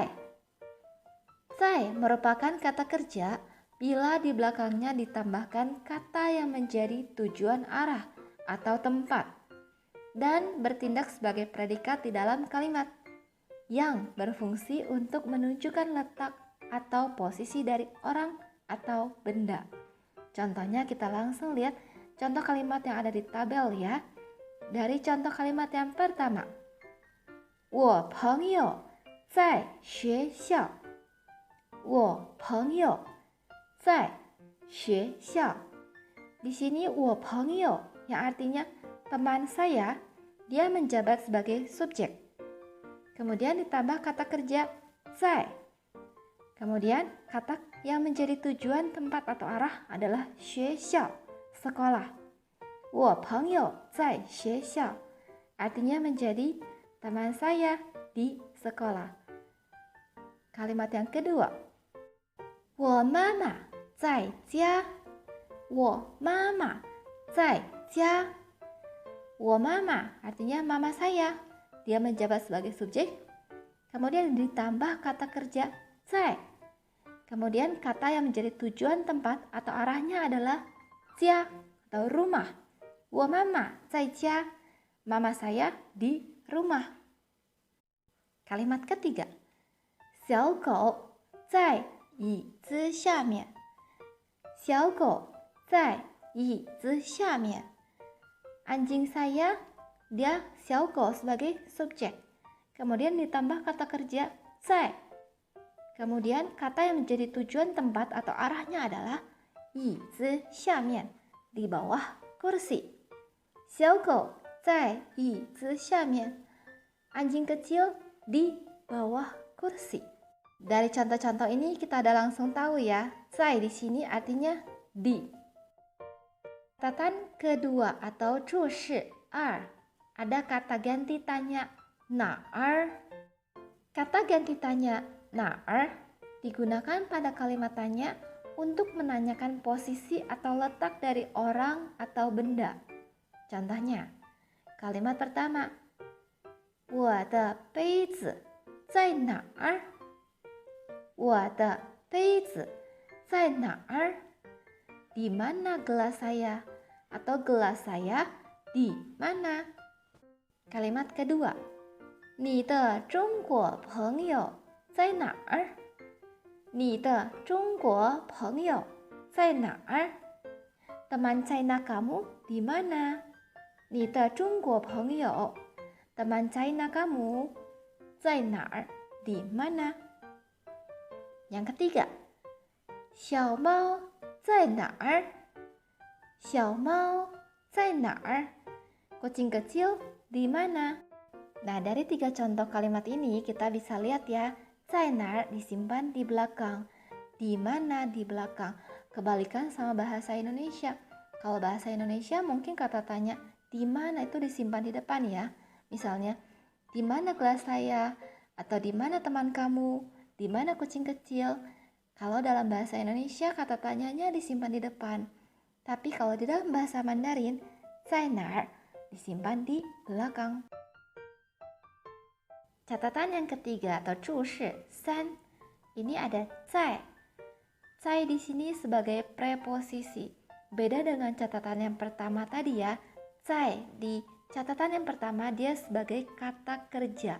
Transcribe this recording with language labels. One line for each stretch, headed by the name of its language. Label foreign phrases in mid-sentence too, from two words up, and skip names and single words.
Indonesian: 在 merupakan kata kerja bila di belakangnya ditambahkan kata yang menjadi tujuan arah atau tempat dan bertindak sebagai predikat di dalam kalimat yang berfungsi untuk menunjukkan letak atau posisi dari orang atau benda. Contohnya kita langsung lihat contoh kalimat yang ada di tabel ya. Dari contoh kalimat yang pertama,
Chinese: 我朋友在学校. 我朋友在学校.
Indonesian: Di sini
Chinese: 我朋友
Indonesian: yang artinya teman saya, dia menjabat sebagai subjek. Kemudian ditambah kata kerja 在. Kemudian kata yang menjadi tujuan tempat atau arah adalah 学校, sekolah.
Chinese: 我朋友在学校
Indonesian: artinya menjadi teman saya di sekolah. Kalimat yang kedua,
Chinese: 我妈妈在家. 我妈妈在家. 我妈妈
Indonesian: artinya mama saya, dia menjabat sebagai subjek. Kemudian ditambah kata kerja 在. Kemudian kata yang menjadi tujuan tempat atau arahnya adalah 家 atau rumah.
Chinese: 我妈妈在家.
Indonesian: Mama saya di rumah. Kalimat ketiga,
Chinese: 小狗在椅子下面. 小狗在椅子下面.
Indonesian: Anjing saya, dia 小狗 sebagai subjek. Kemudian ditambah kata kerja 在. Kemudian kata yang menjadi tujuan tempat atau arahnya adalah
Chinese: 椅子下面,
Indonesian: di bawah kursi.
Chinese: 小狗在椅子下面.
Indonesian: Anjing kecil di bawah kursi. Dari contoh-contoh ini kita ada langsung tahu ya, 在 di sini artinya di. Catatan kedua atau 注释 2, ada kata ganti tanya 哪儿. Kata ganti tanya 哪儿 digunakan pada kalimat tanya untuk menanyakan posisi atau letak dari orang atau benda. Contohnya, kalimat pertama,
Chinese: 我的杯子在哪儿? 我的杯子在哪儿?
Indonesian: Di mana gelas saya? Atau gelas saya di mana? Kalimat kedua,
Chinese: 你的中国朋友在哪儿? 你的中国朋友在哪儿?
Indonesian: Teman China kamu di mana?
Chinese: 你的中国朋友
Indonesian: teman China kamu
Chinese: 在哪儿
Indonesian: di mana? Yang ketiga,
Chinese: 小猫在哪儿? 小猫在哪儿?
Indonesian: Kucing kecil di mana? Nah, dari 3 contoh kalimat ini kita bisa lihat ya,
Chinese: 在哪儿
Indonesian: disimpan di belakang, di mana di belakang. Kebalikan sama bahasa Indonesia. Kalau bahasa Indonesia mungkin kata tanya di mana itu disimpan di depan ya. Misalnya, di mana gelas saya? Atau di mana teman kamu? Di mana kucing kecil? Kalau dalam bahasa Indonesia kata tanyanya disimpan di depan. Tapi kalau di dalam bahasa Mandarin,
Chinese: 在哪儿
Indonesian: disimpan di belakang. Catatan yang ketiga atau 注释 3, ini ada 在. 在 di sini sebagai preposisi. Beda dengan catatan yang pertama tadi ya. 在 di catatan yang pertama dia sebagai kata kerja.